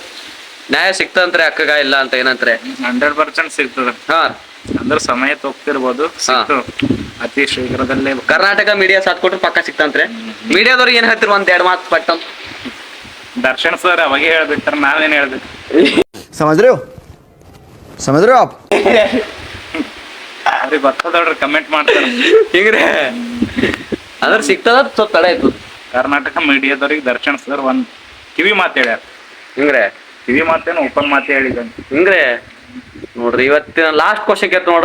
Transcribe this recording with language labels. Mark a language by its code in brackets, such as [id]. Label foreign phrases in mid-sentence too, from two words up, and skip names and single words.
[kn] ನ್ಯಾಯ ಸಿಕ್ತಂತ್ರೆ ಅಕ್ಕಗ ಇಲ್ಲ ಅಂತ ಏನಂತ್ರೆ? 100% ಸಿಗ್ತದ. ಹಾ ಅಂದ್ರೆ ಸಮಯ ತೋಗ್ತಿರ್ಬೋದು. ಅತಿ ಶೀಘ್ರದಲ್ಲೇ ಕರ್ನಾಟಕ ಮೀಡಿಯಾ ಸಾಥ್ ಕೊಟ್ರೆ ಪಕ್ಕ ಸಿಕ್ತಂತ್ರೆ. ಮೀಡಿಯಾದವ್ರಿಗೆ ಏನ್ ಹೇಳ್ತಿರ್ ಒಂದ್ ಎರಡು ಮಾತು ಪಟ್ಟಂ? ದರ್ಶನ್ ಸರ್ ಅವಾಗೆ ಹೇಳ್ಬಿಟ್ಟಾರ, ನಾವೇನ್ ಹೇಳ್ಬೇಕು? [hi] समझ रहे हो आप? [kn] ಅವ್ರಿಗೆ ಗೊತ್ತದವ್ರಿ ಕಮೆಂಟ್ ಮಾಡ್ತಾರ ಹಿಂಗ್ರೆ. ಅಂದ್ರೆ ಸಿಗ್ತದ ಸ್ವಲ್ಪ ತಡ ಆಯ್ತು. ಕರ್ನಾಟಕ ಮೀಡಿಯಾದವ್ರಿಗೆ ದರ್ಶನ್ ಸರ್ ಒಂದ್ ಕಿವಿ ಮಾತು ಹೇಳ್ಯಾರ. ಹಿಂಗ್ರೆ ಕಿವಿ ಮಾತೇನು ಓಪನ್ ಮಾತೇ ಹೇಳಿದಂತ. ಹಿಂಗ್ರೆ ನೋಡ್ರಿ ಇವತ್ತಿನ [en] last question [kn] ಕೇಳ್ತ ನೋಡ್ರಿ.